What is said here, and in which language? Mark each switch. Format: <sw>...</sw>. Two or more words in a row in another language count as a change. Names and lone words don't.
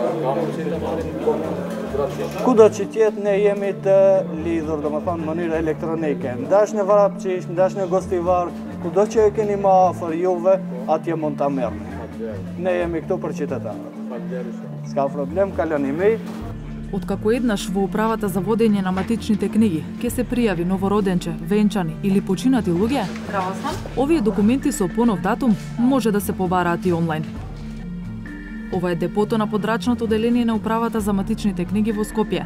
<sq>Kudo që tjetë ne jemi të lidhur, domethënë në mënyrë elektronike. Ndash në Vrapçish, ndash në Gostivar, kudo që e keni më afër juve, atje mund ta merrni. Ne jemi këtu për qytetarët. S'ka problem, kaloni mi.</sq> <mk>Откако еднаш во управата за водење на матичните книги ке се пријави новороденче, венчани или починати луѓе, овие документи со понов датум може да се побараат И онлайн. Ова е депото на подрачното оделение на управата за матичните книги во Скопје.</mk>